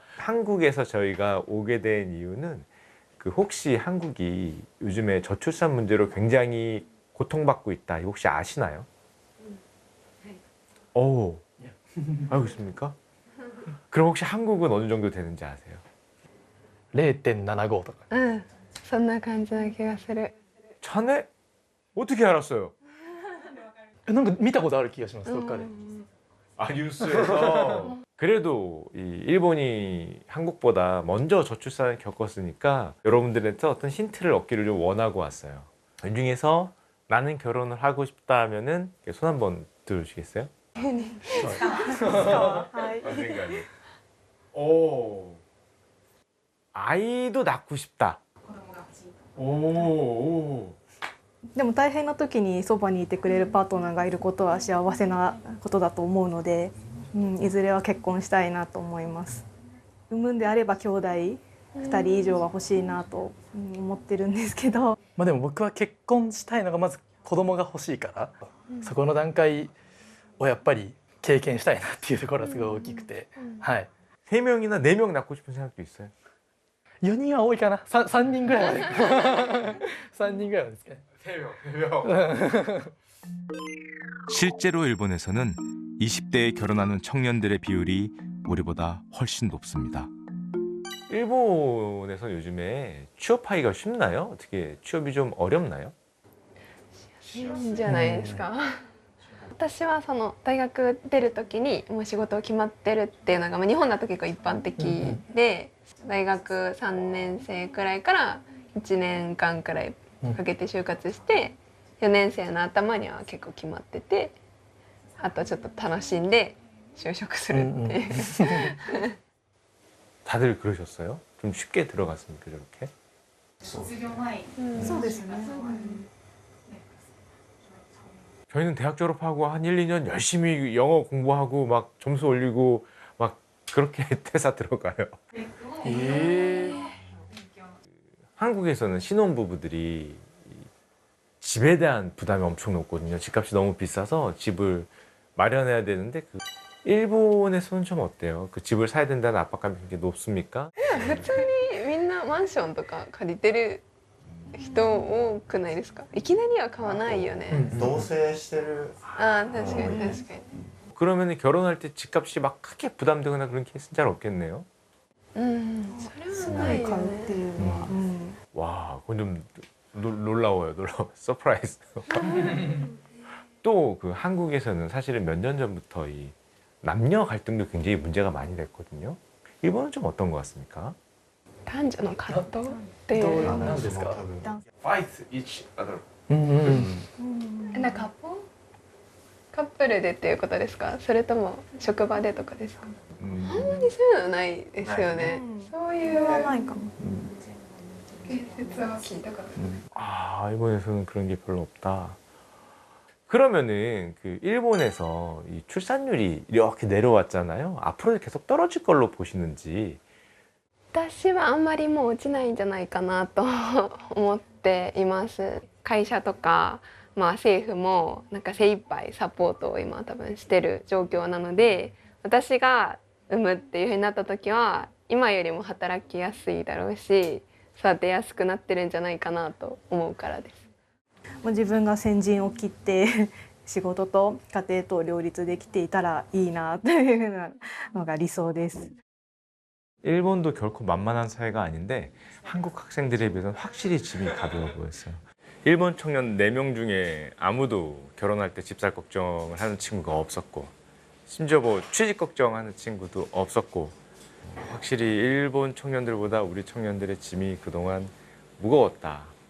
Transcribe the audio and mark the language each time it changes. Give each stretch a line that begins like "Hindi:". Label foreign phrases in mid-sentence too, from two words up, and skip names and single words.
Korean: 한국에서 저희가 오게 된 이유는 혹시 한국이 요즘에 저출산 문제로 굉장히 고통받고 있다. 혹시 아시나요? 오, 알고 있습니까? 그럼 혹시 한국은 어느 정도 되는지 아세요?
Japanese: 0.75とか。そんな感じな気がする。
Korean: 천에? 어떻게 알았어요?
Japanese: なんか見たことある気がします、どっかで。
Korean: 아, 뉴스에서. 그래도 이 일본이 한국보다 먼저 저출산을 겪었으니까 여러분들한테 어떤 힌트를 얻기를 좀 원하고 왔어요. 이 중에서 나는 결혼을 하고 싶다 하면은 손 한번 들어주시겠어요? 오, 아이도 낳고 싶다. 오.
Japanese: でも大変な時にそばにいてくれるパートナーがいることは幸せなことだと思うので、いずれは結婚したいなと思います。産むんであれば兄弟2人以上が欲しいなと思ってるんですけど、でも僕は結婚したいのがまず子供が欲しいから、そこの段階をやっぱり経験したいなっていうところがすごい大きくて、はい。
Korean: 3명이나 4명 낳고 싶은 생각도 있어요?
Japanese: 4 人は多いかな。3人ぐらいまで。3人ぐらいまでですかね。
Korean: 3명. 실제로 일본에서는 20대에 결혼하는 청년들의 비율이 우리보다 훨씬 높습니다. 일본에서 요즘에 취업하기가 쉽나요? 어떻게 취업이 좀 어렵나요?
Japanese: いいんじゃないですか。私はその大学出る時にもう仕事決まってるっていうのが、日本だと結構一般的で、大学3年生くらいから1年間くらいかけて就活して、4年生の頭には結構決まってて、あとちょっと楽しんで就職するっていう。
Korean: 다들 그러셨어요? 좀 쉽게 들어갔습니까, 저렇게?
Japanese: そうですね。
Korean: 저희는 대학 졸업하고 한 1, 2년 열심히 영어 공부하고 막 점수 올리고 막 그렇게 퇴사 들어가요. 한국에서는 신혼부부들이 집에 대한 부담이 엄청 높거든요. 집값이 너무 비싸서 집을 마련해야 되는데 일본에서는 좀 어때요? 그 집을 사야 된다는 압박감이 굉장히 높습니까?
Japanese: 普通にみんなマンションとか借りてる人多くないですか？いきなりは買わないよね。同棲してるああ、確かに確かに。
Korean: 그러면 결혼할 때 집값이 막 크게 부담되거나 그런 케이스는 잘 없겠네요.
Japanese: それはないよ買うってね。いうのは。
Korean: 와, 그건 좀 놀라워요. 서프라이즈. 또 그 한국에서는 사실은 몇 년 전부터 이 남녀 갈등도 굉장히 문제가 많이 됐거든요. 일본은 좀 어떤 것 같습니까?
Japanese: 男女の葛藤っていどううなんですか。
English: fight each other.
Japanese: なんかカップルでっていうことですか、それとも職場でとかですか。あんまりそういうのないですよね。そういうはないかも。言説は聞いたことない。
Korean: 아, 일본에서는 그런 게 별로 없다. 그러면은 그 일본에서 이 출산율이 이렇게 내려왔잖아요. 앞으로 계속 떨어질 걸로 보시는지.
Japanese: 私はあんまりもう落ちないんじゃないかなと思っています。会社とか、政府もなんか精一杯サポートを今多分してる状況なので、私が産むっていう風になった時は今よりも働きやすいだろうし、育てやすくなってるんじゃないかなと思うからです。もう自分が先陣を切って仕事と家庭と両立できていたらいいなというのが理想です。
Korean: 일본도 결코 만만한 사회가 아닌데 한국 학생들에 비해서는 확실히 짐이 가벼워 보였어요. 일본 청년 4명 중에 아무도 결혼할 때 집살 걱정을 하는 친구가 없었고, 심지어 뭐 취직 걱정하는 친구도 없었고, 확실히 일본 청년들보다 우리 청년들의 짐이 그동안 무거웠다.